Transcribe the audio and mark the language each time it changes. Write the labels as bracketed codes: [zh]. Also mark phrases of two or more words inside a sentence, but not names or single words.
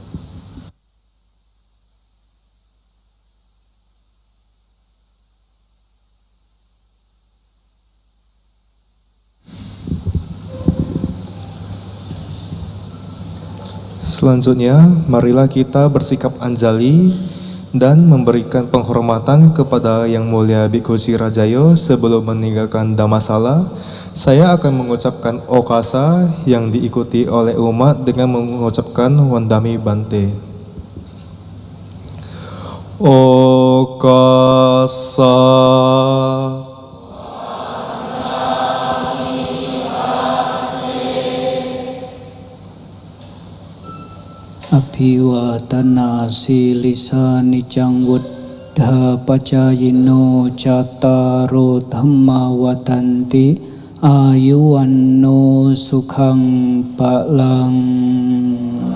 [id] Selanjutnya, marilah kita bersikap anjali dan memberikan penghormatan kepada Yang Mulia Bhikkhu Chirajayo sebelum meninggalkan Dhammasala. Saya akan mengucapkan okasa yang diikuti oleh umat dengan mengucapkan [pi] Wandami Bante. [id] Okasa. [pi] Abhiwatana silisa nicang buddha pacayino cattaro dhamma watanti ayuwanno sukhang palang.